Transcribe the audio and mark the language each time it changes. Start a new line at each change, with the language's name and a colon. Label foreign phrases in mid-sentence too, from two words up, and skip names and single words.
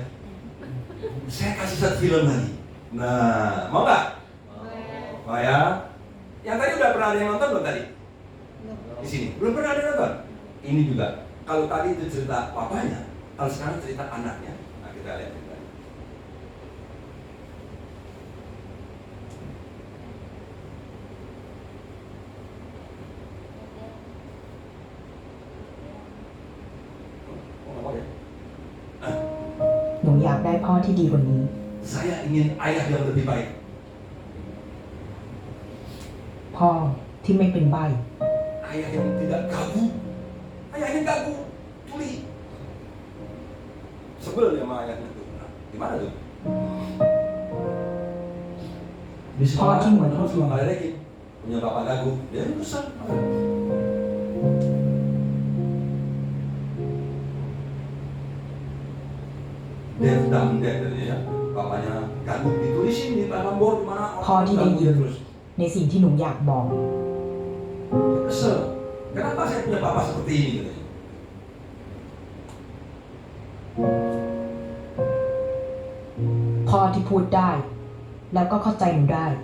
Indonesian: Saya kasih satu film lagi. Nah, mau nggak? Mau ya? Yang tadi udah pernah ada yang nonton belum tadi? Di sini belum pernah ada yang nonton. Ini juga. Kalau tadi itu cerita papanya, kalau sekarang cerita anaknya. Nah, kita lihat ceritanya.
Thai: หนูอยากได้พ่อที่ดีกว่านี้
Indonesian: Saya ingin ayah yang lebih baik.
Thai: พ่อที่ไม่เป็นใบ้
Indonesian: Ayah yang tidak gagu. Ayah yang gagu, tuli. Sebel dia sama ayahnya tuh. Nah, gimana tuh? Di sekolah terus nggak ada lagi punya bapak gagu. Dia rusak. Dev dan Dev ya, bapaknya gagu ditulisin di dalam bor mana
Thai: พ่อที่ได้ยิน
Indonesian: terus.
Thai: ในสิ่งที่หนูอยากบอก
Indonesian: Kesel. Kenapa saya punya bapak seperti ini? Gitu.
Thai: พ่อที่พูดได้ แล้วก็เข้าใจหนูได้